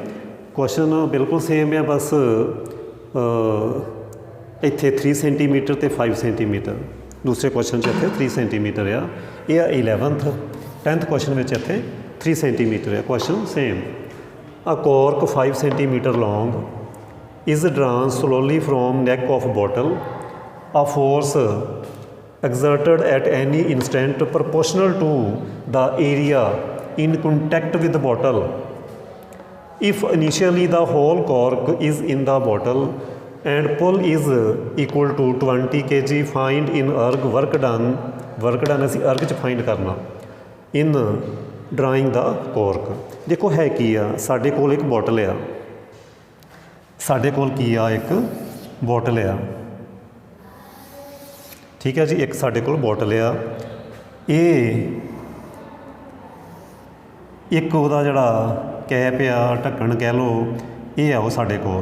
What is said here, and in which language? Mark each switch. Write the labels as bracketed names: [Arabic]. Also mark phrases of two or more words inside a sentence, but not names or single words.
[Punjabi] ਕੁਐਸਚਨ ਬਿਲਕੁਲ ਸੇਮ ਆ, ਬਸ ਇੱਥੇ 3 ਸੈਂਟੀਮੀਟਰ ਅਤੇ 5 ਸੈਂਟੀਮੀਟਰ। ਦੂਸਰੇ ਕੁਐਸਚਨ 'ਚ ਇੱਥੇ 3 ਸੈਂਟੀਮੀਟਰ ਆ। ਇਹ ਆ 11th। 10th ਕੁਐਸਚਨ ਵਿੱਚ ਇੱਥੇ 3 ਸੈਂਟੀਮੀਟਰ ਆ। [English] question same. a cork 5 centimetre long is drawn slowly from neck of bottle. A force exerted at any instant proportional to the area in contact with the bottle. If initially the whole cork is in the bottle and pull is equal to 20 kg, find in erg work done [Punjabi] ਅਸੀਂ erg 'ਚ find ਕਰਨਾ [English] in drawing the cork। [Punjabi] ਦੇਖੋ ਹੈ ਕੀ ਆ, ਸਾਡੇ ਕੋਲ ਇੱਕ ਬੋਟਲ ਆ, ਸਾਡੇ ਕੋਲ ਕੀ ਆ, ਇੱਕ ਬੋਟਲ ਆ, ਠੀਕ ਹੈ ਜੀ। ਇੱਕ ਸਾਡੇ ਕੋਲ ਬੋਟਲ ਆ, ਇਹ ਇੱਕ ਉਹਦਾ ਜਿਹੜਾ ਕੈਪ ਆ, ਢੱਕਣ ਕਹਿ ਲਓ, ਇਹ ਆ ਉਹ ਸਾਡੇ ਕੋਲ।